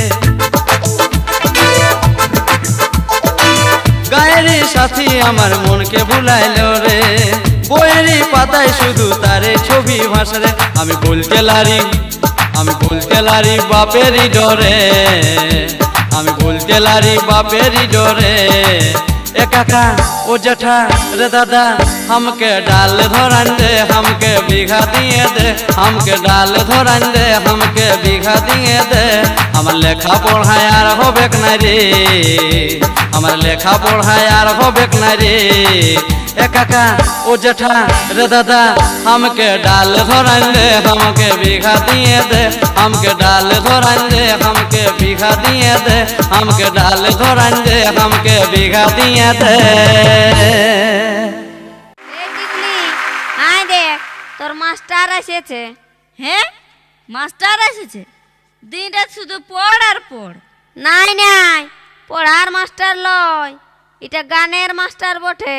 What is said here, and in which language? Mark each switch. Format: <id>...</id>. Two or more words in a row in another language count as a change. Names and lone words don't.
<bn>গায়েরই সাথী আমার মনকে ভুলাইলো রে, বইয়েরই পাতায় শুধু তারে ছবি ভাসে রে। আমি বলতে লারি বাপেরই ডরে, আমি বলতে লারি বাপেরই ডরে।</bn> <bho>ए काका ओ जेठा रे दादा, हमके डाल धरान दे, हमके बीघा दिए दे, हमके डाल धरान दे, हमके बीघा दिए दे।</bho> <bn>আমার লেখা পড়ায় আর হবে না রে, আমার লেখা পড়ায় আর হবে না রে।</bn> <bho>ए काका ओ जेठा रे दादा हमके डाल धरान दे हमके बीघा दिए दे हमके डाल धरान दे हमके बीघा दिए दे हमके डाल धरान दे हमके बीघा दिए दे</bho> <bn>এই টিকলি আয় দেখ তোর মাস্টার এসেছে। হ্যাঁ মাস্টার এসেছে, দিন রাত শুধু পড় আর পড়। নাই নাই, পড়ার মাস্টার লয়, এটা গানের মাস্টার বটে।</bn>